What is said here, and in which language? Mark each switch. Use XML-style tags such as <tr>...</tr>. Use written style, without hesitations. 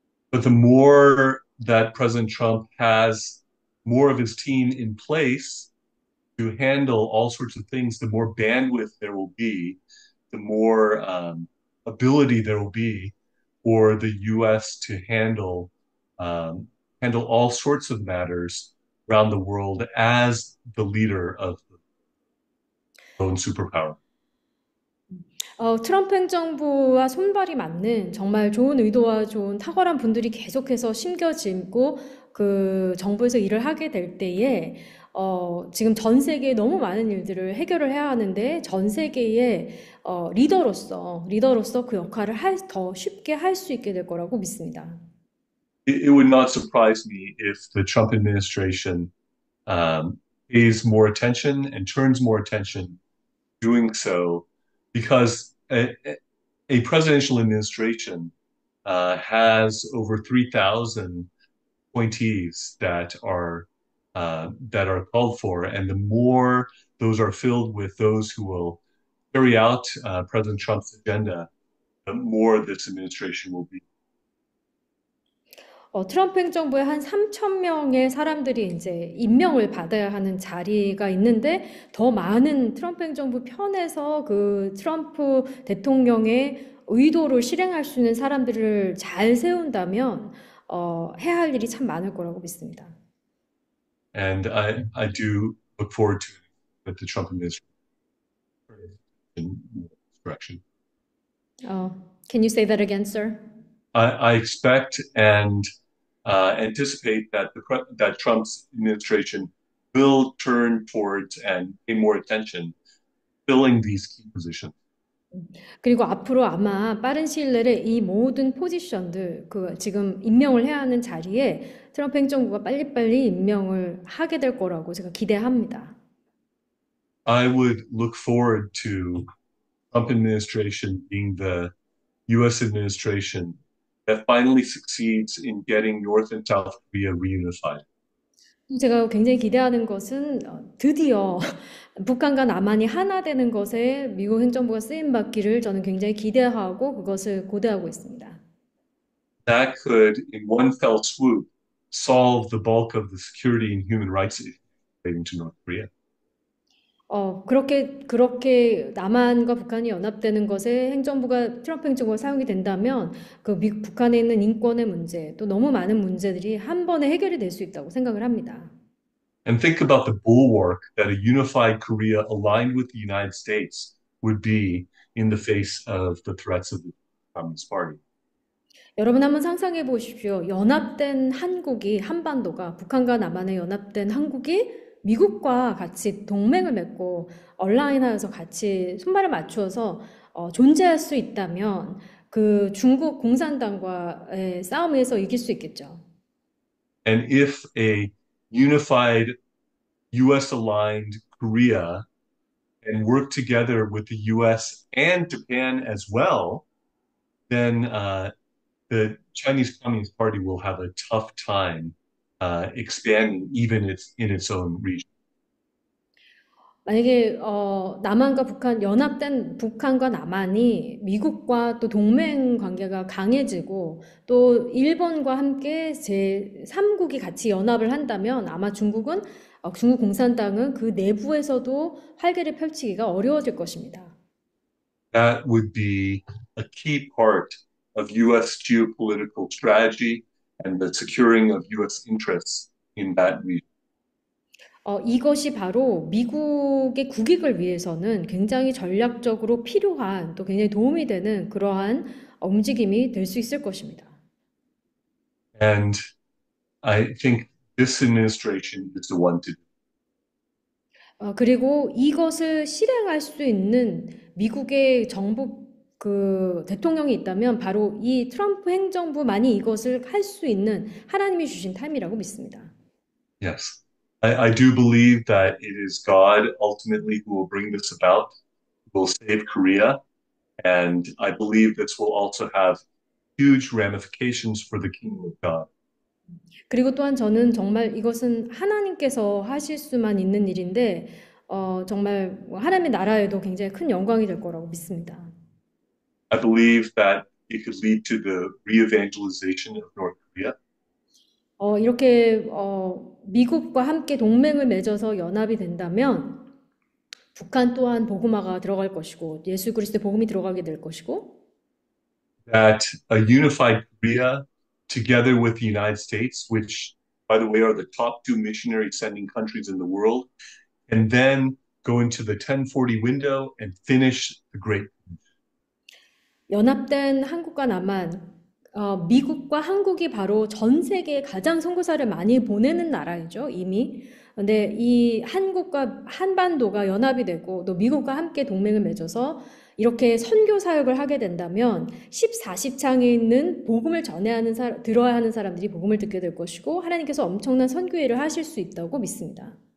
<en>But the more that President Trump has more of his team in place to handle all sorts of things, the more bandwidth there will be, the more ability there will be for the U.S. to handle all sorts of matters around the world as the leader of the lone superpower.</en> <ko>트럼프 행정부와 손발이 맞는 정말 좋은 의도와 좋은 탁월한 분들이 계속해서 심겨지고 그 정부에서 일을 하게 될 때에 지금 전 세계에 너무 많은 일들을 해결을 해야 하는데 전 세계의 리더로서 그 역할을 더 쉽게 할 수 있게 될 거라고 믿습니다.</ko> <en>It would not surprise me if the Trump administration pays more attention and turns more attention doing so because a presidential administration has over 3,000 appointees that are called for, and the more those are filled with those who will carry out President Trump's agenda, the more this administration will be.</en> <ko>트럼프 행정부에 한 3천 명의 사람들이 이제 임명을 받아야 하는 자리가 있는데 더 많은 트럼프 행정부 편에서 그 트럼프 대통령의 의도를 실행할 수 있는 사람들을 잘 세운다면 해야 할 일이 참 많을 거라고 믿습니다.</ko> <en>And I do look forward to that the Trump administration in this direction. Can you say that again, sir? I expect and anticipate that that Trump's administration will turn towards and pay more attention filling these key positions.</en> <ko>그리고 앞으로 아마 빠른 시일 내에 이 모든 포지션들, 그 지금 임명을 해야 하는 자리에 트럼프 행정부가 빨리빨리 임명을 하게 될 거라고 제가 기대합니다.</ko> <en>I would look forward to Trump administration being the U.S. administration that finally succeeds in getting North and South Korea reunified.</en> <ko>제가 굉장히 기대하는 것은 드디어 북한과 남한이 하나 되는 것에 미국 행정부가 쓰임 받기를 저는 굉장히 기대하고 그것을 고대하고 있습니다.</ko> <en>That could, in one fell swoop, solve the bulk of the security and human rights issues relating to North Korea.</en> <ko>그렇게 남한과 북한이 연합되는 것에 트럼프 행정부가 사용이 된다면 북한에 있는 인권의 문제, 또 너무 많은 문제들이 한 번에 해결이 될 수 있다고 생각을 합니다.</ko> <en>And think about the bulwark that a unified Korea aligned with the United States would be in the face of the threats of the Communist Party.</en> <ko>여러분 한번 상상해 보십시오. 연합된 한반도가 북한과 남한의 연합된 한국이 미국과 같이 동맹을 맺고 얼라인하여서 같이 손발을 맞추어서 존재할 수 있다면 그 중국 공산당과의 싸움에서 이길 수 있겠죠.</ko> <en>And if a unified US aligned Korea and work together with the US and Japan as well, then the Chinese Communist Party will have a tough time expanding even in its own region.</en> <ko>만약에 남한과 북한 연합된 북한과 남한이 미국과 또 동맹 관계가 강해지고 또 일본과 함께 제3국이 같이 연합을 한다면 아마 중국 공산당은 그 내부에서도 활개를 펼치기가 어려워질 것입니다.</ko> <en>That would be a key part of US geopolitical strategy and the securing of US interests in that region.</en> <ko>이것이 바로 미국의 국익을 위해서는 굉장히 전략적으로 필요한 또 굉장히 도움이 되는 그러한 움직임이 될 수 있을 것입니다.</ko> <en>And I think this administration is the one to do.</en> <ko>그리고 이것을 실행할 수 있는 미국의 정부 그 대통령이 있다면 바로 이 트럼프 행정부만이 이것을 할 수 있는 하나님이 주신 타임이라고 믿습니다.</ko> <en>Yes. I do believe that it is God ultimately who will bring this about, who will save Korea. And I believe this will also have huge ramifications for the kingdom of God.</en> <ko>그리고 또한 저는 정말 이것은 하나님께서 하실 수만 있는 일인데, 정말 하나님의 나라에도 굉장히 큰 영광이 될 거라고 믿습니다.</ko> <en>I believe that it could lead to the re-evangelization of North Korea.</en> <ko>이렇게 미국과 함께 동맹을 맺어서 연합이 된다면 북한 또한 복음화가 들어갈 것이고 예수 그리스도의 복음이 들어가게 될 것이고</ko> <en>That a unified Korea, together with the United States, which, by the way, are the top two missionary sending countries in the world, and then go into the 1040 window and finish the Great.</en> <ko>연합된 한국과 남한, 미국과 한국이 바로 전 세계에 가장 선교사를 많이 보내는 나라이죠, 이미. 근데 이 한국과 한반도가 연합이 되고 또 미국과 함께 동맹을 맺어서 이렇게 선교 사역을 하게 된다면 14시창에 있는 복음을 들어야 하는 사람들이 복음을 듣게 될 것이고 하나님께서 엄청난 선교 일을 하실 수 있다고 믿습니다.</ko>